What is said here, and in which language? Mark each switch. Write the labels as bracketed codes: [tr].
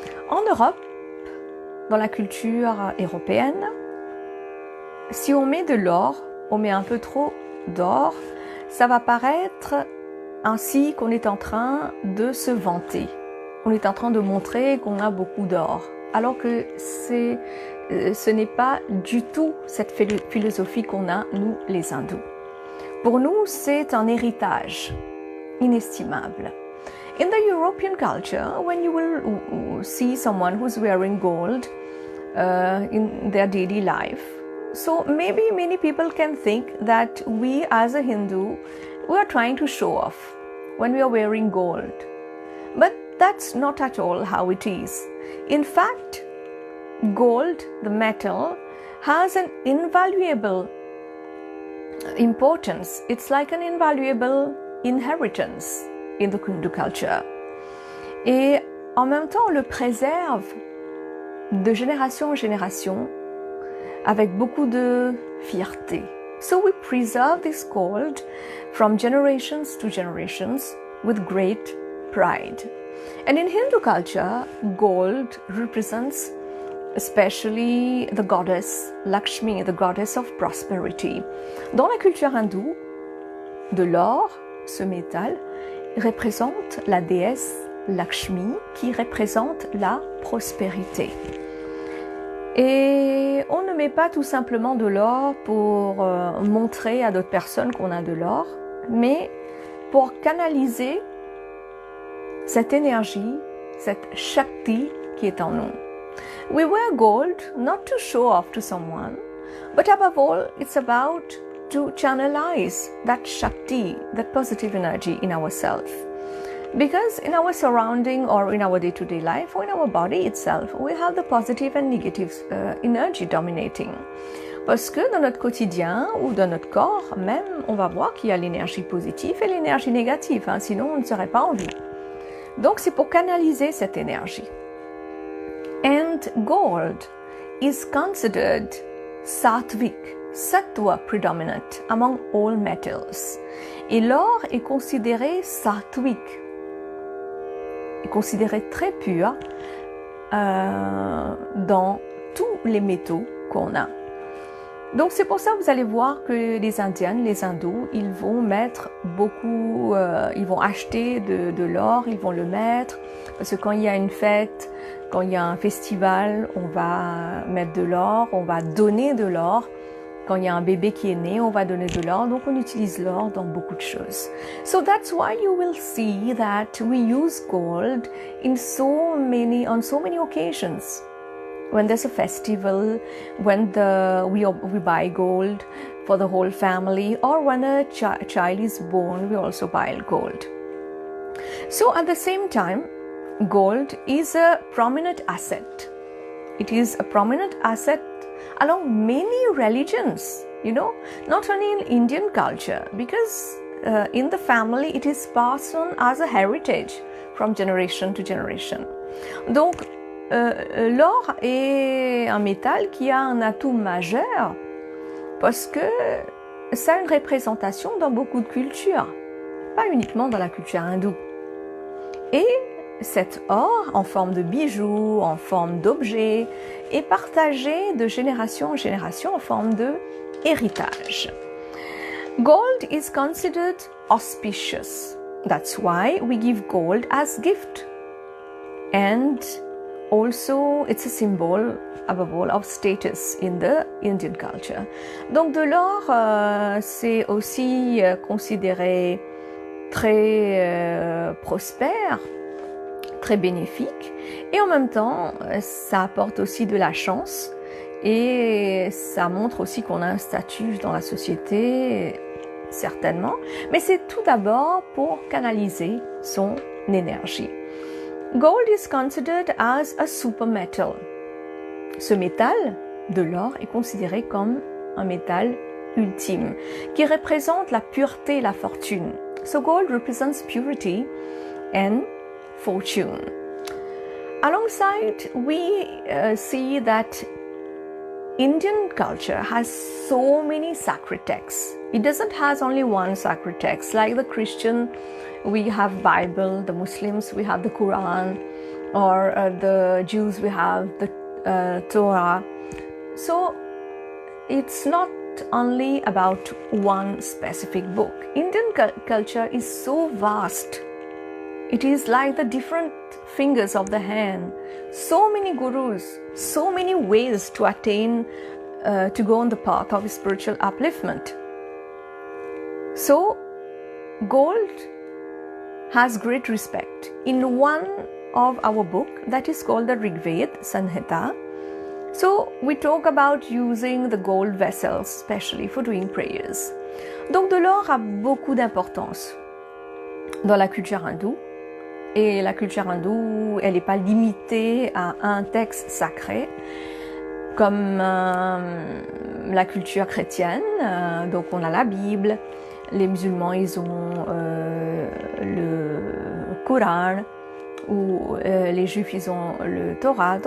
[fr] En Europe, dans la culture européenne, si on met de l'or, on met un peu trop d'or, ça va paraître ainsi qu'on est en train de se vanter. On est en train de montrer qu'on a beaucoup d'or. Alors que ce n'est pas du tout cette philosophie qu'on a, nous, les hindous. Pour nous, c'est un héritage inestimable. [en] In the European culture, when you will see someone who's wearing gold in their daily life, so maybe many people can think that we as a Hindu, we are trying to show off when we are wearing gold. But that's not at all how it is. In fact, gold, the metal, has an invaluable importance. It's like an invaluable inheritance in the Hindu culture. [fr] Et en même temps, on le préserve de génération en génération avec beaucoup de fierté. [en] So we preserve this gold from generations to generations with great pride. And in Hindu culture, gold represents especially the goddess Lakshmi, the goddess of prosperity. [fr] Dans la culture hindoue, de l'or, ce métal, représente la déesse Lakshmi qui représente la prospérité. Et on ne met pas tout simplement de l'or pour montrer à d'autres personnes qu'on a de l'or, mais pour canaliser cette énergie, cette Shakti qui est en nous. [en] We wear gold not to show off to someone, but above all, it's about to channelize that Shakti, that positive energy in ourselves. Because in our surrounding or in our day-to-day life or in our body itself, we have the positive and negative energy dominating. [fr] Parce que dans notre quotidien ou dans notre corps même, on va voir qu'il y a l'énergie positive et l'énergie négative, hein, sinon on ne serait pas en vie. Donc c'est pour canaliser cette énergie. [en] And gold is considered sattvic, sattva predominant among all metals. [fr] Et l'or est considéré sattvic, est considéré très pur dans tous les métaux qu'on a. Donc c'est pour ça que vous allez voir que les Indiennes, les hindous, ils vont mettre beaucoup, ils vont acheter de l'or, ils vont le mettre, parce que quand il y a une fête, Quand il y a un festival, on va mettre de l'or, on va donner de l'or. Quand il y a un bébé qui est né, on va donner de l'or. Donc, on utilise l'or dans beaucoup de choses. [en] So that's why you will see that we use gold on so many occasions. When there's a festival, when we buy gold for the whole family, or when a child is born, we also buy gold. So at the same time, gold is a prominent asset. It is a prominent asset along many religions, not only in Indian culture, because in the family it is passed on as a heritage from generation to generation. [fr] Donc, l'or est un métal qui a un atout majeur parce que ça a une représentation dans beaucoup de cultures, pas uniquement dans la culture hindoue. Et cet or, en forme de bijoux, en forme d'objets, est partagé de génération en génération en forme de héritage. [en] Gold is considered auspicious. That's why we give gold as gift. And also, it's a symbol, above all, of status in the Indian culture. [fr] Donc de l'or, c'est aussi considéré très prospère, très bénéfique, et en même temps ça apporte aussi de la chance et ça montre aussi qu'on a un statut dans la société, certainement, mais c'est tout d'abord pour canaliser son énergie. [en] Gold is considered as a super metal. [fr] Ce métal de l'or est considéré comme un métal ultime qui représente la pureté et la fortune. [en] So gold represents purity and fortune. Alongside, we see that Indian culture has so many sacred texts. It doesn't have only one sacred text. Like the Christian, we have Bible. The Muslims, we have the Quran. Or the Jews, we have the Torah. So it's not only about one specific book. Indian culture is so vast. It is like the different fingers of the hand. So many gurus, so many ways to attain, to go on the path of spiritual upliftment. So, gold has great respect. In one of our book, that is called the Rigved Sanhita, so we talk about using the gold vessels, especially for doing prayers. [fr] Donc de l'or a beaucoup d'importance dans la culture hindoue. Et la culture hindoue, elle n'est pas limitée à un texte sacré, comme la culture chrétienne. Donc on a la Bible, les musulmans, ils ont le Coran, ou les juifs, ils ont le Torah.